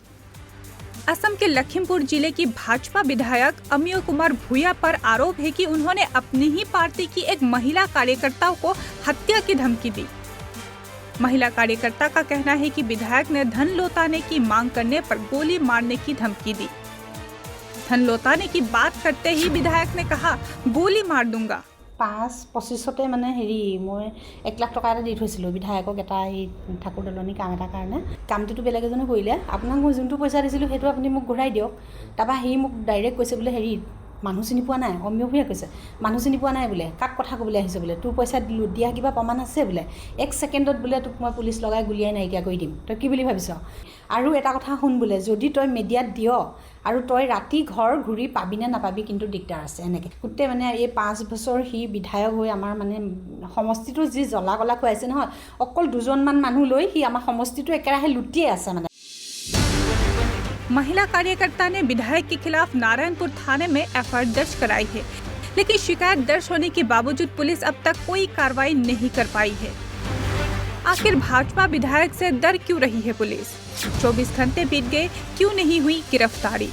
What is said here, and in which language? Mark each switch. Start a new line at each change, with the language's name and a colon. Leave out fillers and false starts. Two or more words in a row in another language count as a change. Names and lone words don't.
Hindi: असम के लखीमपुर जिले की भाजपा विधायक अमिय कुमार भूया पर आरोप है कि उन्होंने अपनी ही पार्टी की एक महिला कार्यकर्ता को हत्या की धमकी दी। महिला कार्यकर्ता का कहना है कि विधायक ने धन लौटाने की मांग करने पर गोली मारने की धमकी दी। धन लौटाने की बात करते ही विधायक ने कहा, गोली मार दूंगा।
Assamese: 5-25 মানে মই 1 লাখ টকা এটা দি থৈছিলোঁ বিধায়কক এটা এই ঠাকুৰ দলনি কাম এটাৰ কাৰণে। কামটোতো বেলেগ এজনে কৰিলে, আপোনাক মই যোনটো পইচা দিছিলোঁ সেইটো আপুনি মোক ঘূৰাই দিয়ক। তাৰপৰা সি মোক ডাইৰেক্ট কৈছে বোলে মানুহ চিনি পোৱা নাই, অমিয় ভূঞাই কৈছে মানুহ চিনি পোৱা নাই বোলে, কাক কথা ক'বলৈ আহিছে বোলে, তোৰ পইচা দিয়া কিবা প্ৰমাণ আছে বোলে, 1 ছেকেণ্ডত বোলে তোক মই পুলিচ লগাই গুলিয়াই নাইকিয়া কৰি দিম, তই কি বুলি ভাবিছ? আৰু এটা কথা শুন বোলে, যদি তই মিডিয়াত দিয় আৰু তই ৰাতি ঘৰ ঘূৰি পাবি নে নাপাবি কিন্তু দিগদাৰ আছে। এনেকৈ গোটেই মানে এই 5 বছৰ সি বিধায়ক হৈ আমাৰ মানে সমষ্টিটো যি জ্বলা কলা খুৱাইছে নহয়, অকল 2জনমান মানুহ লৈ সি আমাৰ সমষ্টিটো একেৰাহে লুটিয়ে আছে। মানে
Hindi: महिला कार्यकर्ता ने विधायक के खिलाफ नारायणपुर थाने में एफआईआर दर्ज कराई है, लेकिन शिकायत दर्ज होने के बावजूद पुलिस अब तक कोई कार्रवाई नहीं कर पाई है। आखिर भाजपा विधायक से डर क्यों रही है पुलिस? 24 घंटे बीत गए, क्यों नहीं हुई गिरफ्तारी?